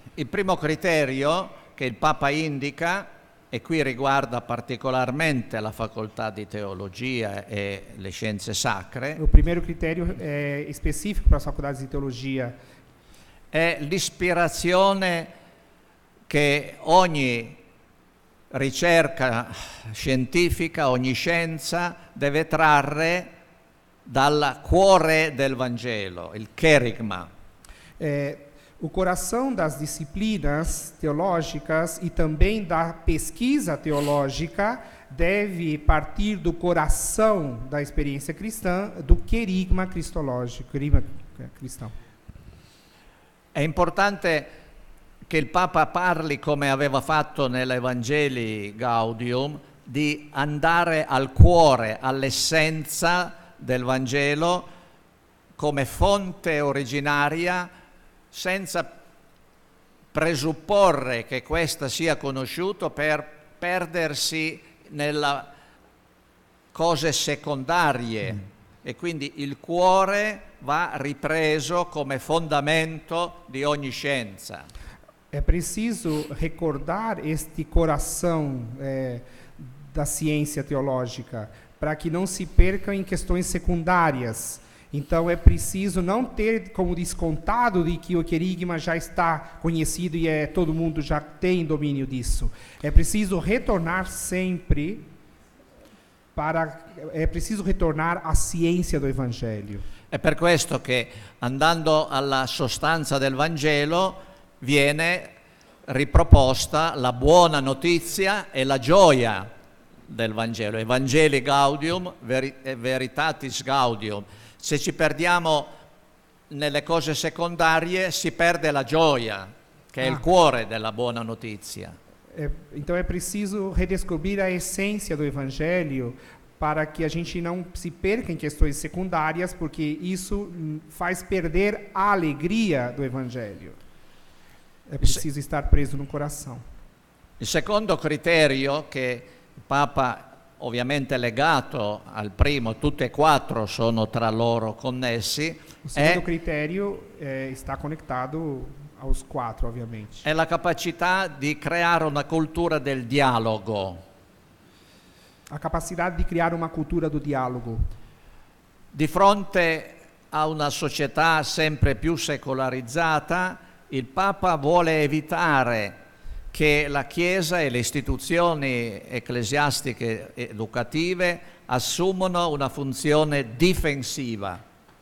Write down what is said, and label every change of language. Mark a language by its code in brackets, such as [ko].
[it] Il primo criterio che il Papa indica, e qui riguarda particolarmente la facoltà di teologia e le scienze sacre, [pt] o primeiro critério é específico para as faculdades de teologia, [it] è l'ispirazione che ogni ricerca scientifica, ogni scienza deve trarre dal cuore del Vangelo, il kerygma. [pt] O coração das disciplinas teológicas e também da pesquisa teológica deve partir do coração da experiência cristã, do querigma cristológico, querigma cristão. [it] È importante che il Papa parli, come aveva fatto nell'Evangelii Gaudium, di andare al cuore, all'essenza del Vangelo come fonte originaria, senza presupporre che questa sia conosciuta per perdersi nelle cose secondarie. E quindi il cuore va ripreso come fondamento di ogni scienza. [pt] É preciso recordar este coração da ciência teológica, para que não se percam em questões secundárias. Então é preciso não ter como descontado de que o querigma já está conhecido e todo mundo já tem domínio disso. É preciso retornar sempre à ciência do Evangelho. [it] È per questo che, andando alla sostanza del Vangelo, viene riproposta la buona notizia e la gioia del Vangelo, Evangelii Gaudium, Veritatis Gaudium. Se ci perdiamo nelle cose secondarie, si perde la gioia, che è il cuore della buona notizia. [pt] Então é preciso redescobrir a essência do Evangelho para que a gente não se perca em questões secundárias, porque isso faz perder a alegria do Evangelho. É preciso estar preso no coração. [it] Il secondo criterio, che il Papa, ovviamente legato al primo, tutte e 4 sono tra loro connessi, [pt] o segundo critério está conectado aos 4, ovviamente. [it] È la capacità di creare una cultura del dialogo. [pt] A capacidade [it] di creare una cultura [pt] do dialogo. [it] Di fronte a una società sempre più secolarizzata, il Papa vuole evitare che la Chiesa e le istituzioni ecclesiastiche educative assumano una funzione difensiva.